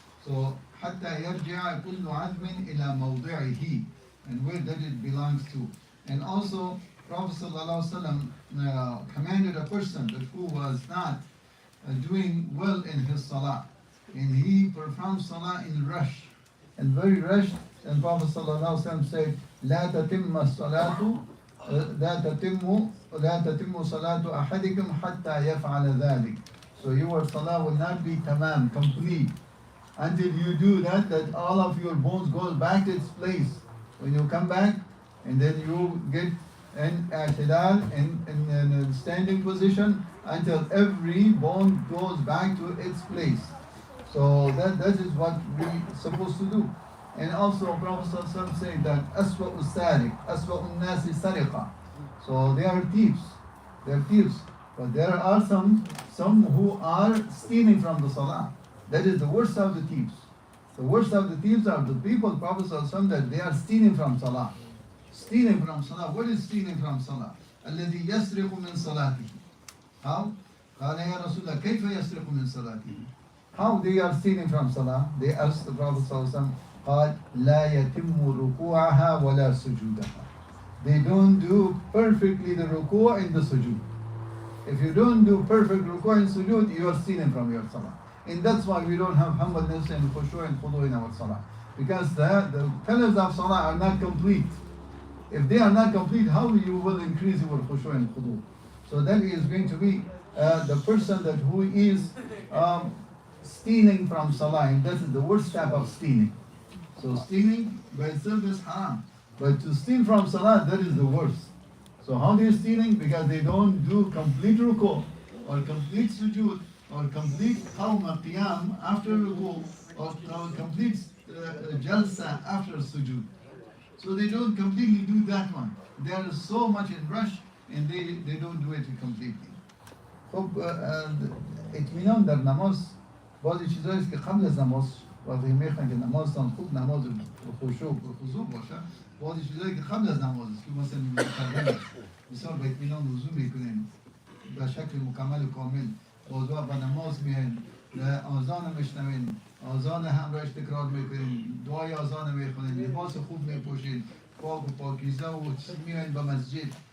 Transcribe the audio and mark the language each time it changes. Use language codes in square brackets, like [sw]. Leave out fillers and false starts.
[en] So [ar] حتى يرجع كل عظم إلى موضعه, [en] and where that it belongs to. And also Prophet ﷺ commanded a person that who was not doing well in his salah, and he performed salah in rush, and very rushed. And Prophet ﷺ said, [ar] لا تتم الصلاة لا تتم صلاة أحدكم حتى يفعل ذلك. [en] So your salah will not be tamam, complete, until you do that all of your bones goes back to its place. When you come back, and then you get in i'tidal, in a standing position, until every bone goes back to its place. So that is what we're supposed to do. And also Prophet ﷺ said that [ar] أسوأ السارق أسوأ الناس سرقة. [en] So they are thieves. But there are some who are stealing from the salah. That is the worst of the thieves. The worst of the thieves are the people, Prophet ﷺ, that they are stealing from salah. Stealing from salah. What is stealing from salah? [ar] الذي يسرق من صلاته. [en] How? [ar] قال يا رسول الله كيف يسرق من صلاته? [en] How they are stealing from salah? They asked the Prophet ﷺ, [ar] قال لا يتم ركوعها ولا سجودها. [en] They don't do perfectly the ruku' and the sujood. If you don't do perfect ruku' and sujood, you are stealing from your salah. And that's why we don't have humbleness and khushu' and khudu in our salah. Because the pillars of salah are not complete. If they are not complete, how you will increase your khushu' and khudu? So that is going to be the person that who is stealing from salah, and that is the worst type of stealing. So stealing by itself is haram. But to steal from salah, that is the worst. So how they are stealing? Because they don't do complete ruku' or complete sujood or complete qawm qiyam after ruku' or complete jalsa after sujood. So they don't completely do that one. They are so much in rush and they don't do it completely. [fa] خب اطمینان در نماز بعضی چیزایی است که قبل از نماز وقتی میخوان که نمازتان خوب نماز خشوع و خضوع باشه، بعضی چیزایی که قبل از نماز است که مثلا می‌کردن مثلا با اطمینان وضو میکنین به شکل مکمل و کامل وضو به نماز میاین، آذان میشنوین، آذان همراهش تکرار میکنین، دعای آذان میخونین، لباس خوب میپوشین، پاک و پاکیزه و میاین به مسجد.